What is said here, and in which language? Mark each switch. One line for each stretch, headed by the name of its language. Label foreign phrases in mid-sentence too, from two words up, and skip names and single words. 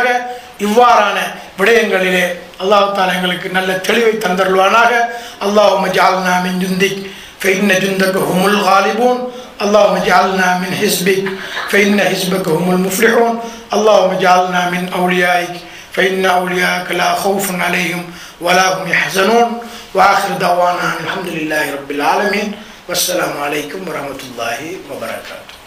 Tamil: இவ்வாறான விடயங்களிலே
Arabic: الله تعالى
Tamil: எங்களுக்கு நல்ல தெளிவை தந்தருள்வானாக.
Arabic: اللهم اجعلنا من جندك فإن جندك هم الغالبون. اللهم اجعلنا من حزبك فإن حزبك هم المفلحون. اللهم اجعلنا من أوليائك فإن أولياءك لا خوف عليهم ولا هم يحزنون. وآخر دعوانا الحمد لله رب العالمين والسلام عليكم ورحمة الله وبركاته.